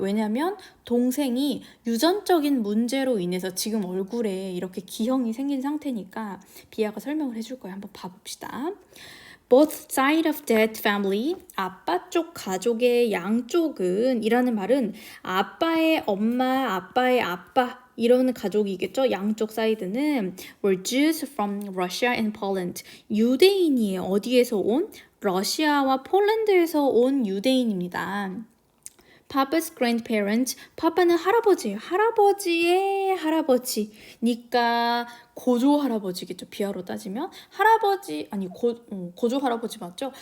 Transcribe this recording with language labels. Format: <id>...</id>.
<ko>왜냐면 동생이 유전적인 문제로 인해서 지금 얼굴에 이렇게 기형이 생긴 상태니까 비아가 설명을 해줄 거예요. 한번 봐봅시다.</ko> <en>Both side of that family,</en> <ko>아빠 쪽 가족의 양쪽은 이라는 말은 아빠의 엄마, 아빠의 아빠 이런 가족이겠죠. 양쪽 사이드는</ko> <en>were Jews from Russia and Poland.</en> <ko>유대인이에요. 어디에서 온? 러시아와 폴란드에서 온 유대인입니다.</ko> <en>Papa's grandparents,</en> <ko>파파는 할아버지예요. 할아버지의 할아버지니까 고조 할아버지겠죠. 비하로 따지면 할아버지 아니 고조 할아버지 맞죠?</ko>